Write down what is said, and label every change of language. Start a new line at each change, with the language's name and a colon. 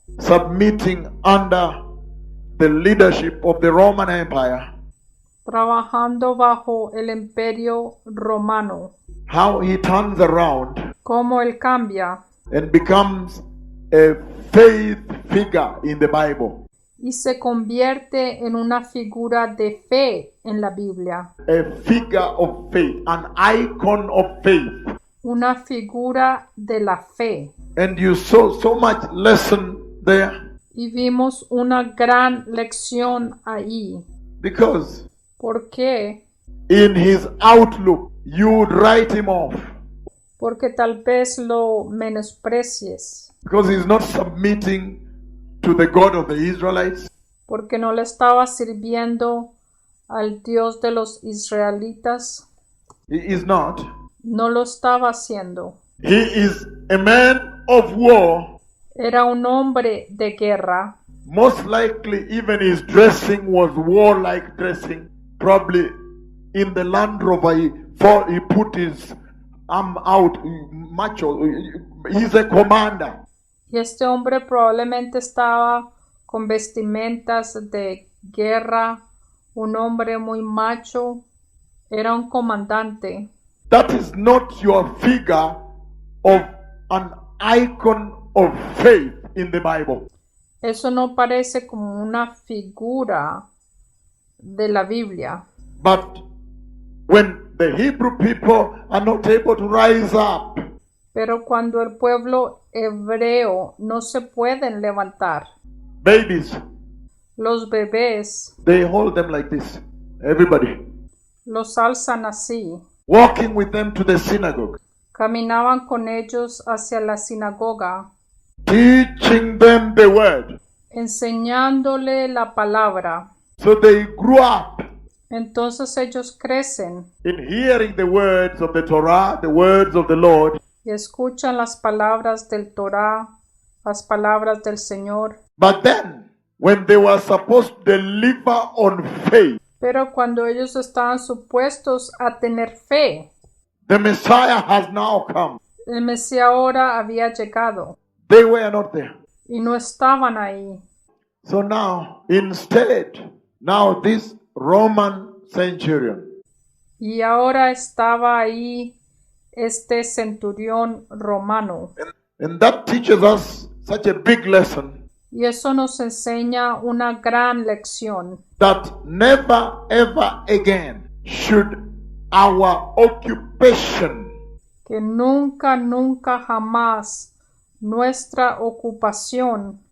English: submitting under the leadership of the Roman Empire,
Spanish: trabajando bajo el imperio romano,
English: how he turns around
Spanish: cómo él cambia
English: and becomes a faith figure in the Bible,
Spanish: y se convierte en una figura de fe en la Biblia,
English: a figure of faith, an icon of faith.
Spanish: una figura de la fe.
English: And you saw so much lesson there
Spanish: Y vimos una gran lección ahí.
English: because
Spanish: ¿Por qué?
English: in his outlook you would write him off
Spanish: Porque tal vez lo menosprecies,
English: because he's not submitting to the God of the Israelites.
Spanish: porque no le estaba sirviendo al Dios de los israelitas,
English: He is not.
Spanish: no lo estaba haciendo.
English: He is a man of war.
Spanish: Era un hombre de guerra.
English: Most likely even his dressing was warlike dressing. Probably in the Land Rover he put his arm out, macho. He's a commander.
Spanish: Y este hombre probablemente estaba con vestimentas de guerra, un hombre muy macho, era un comandante.
English: That is not your figure of an icon of faith in the Bible.
Spanish: Eso no parece como una figura de la Biblia.
English: But when the Hebrew people are not able to rise up,
Spanish: Pero cuando el pueblo hebreo no se pueden levantar,
English: babies,
Spanish: los bebés
English: they hold them like this. Everybody.
Spanish: los alzan así.
English: Walking with them to the synagogue,
Spanish: Caminaban con ellos hacia la sinagoga,
English: teaching them the word.
Spanish: enseñándole la palabra.
English: So they grew up
Spanish: Entonces ellos crecen
English: in hearing the words of the Torah, the words of the Lord.
Spanish: y escuchan las palabras del Torah, las palabras del Señor.
English: But then, when they were supposed to deliver on faith,
Spanish: Pero cuando ellos estaban supuestos a tener fe,
English: the Messiah has now come.
Spanish: el Mesías ahora había llegado
English: They were not there.
Spanish: y no estaban ahí.
English: So now, instead, now this Roman centurion,
Spanish: Y ahora estaba ahí este centurión romano.
English: and that teaches us such a big lesson
Spanish: Y eso nos enseña una gran lección,
English: that never ever again should our occupation
Spanish: que nunca, nunca jamás nuestra ocupación,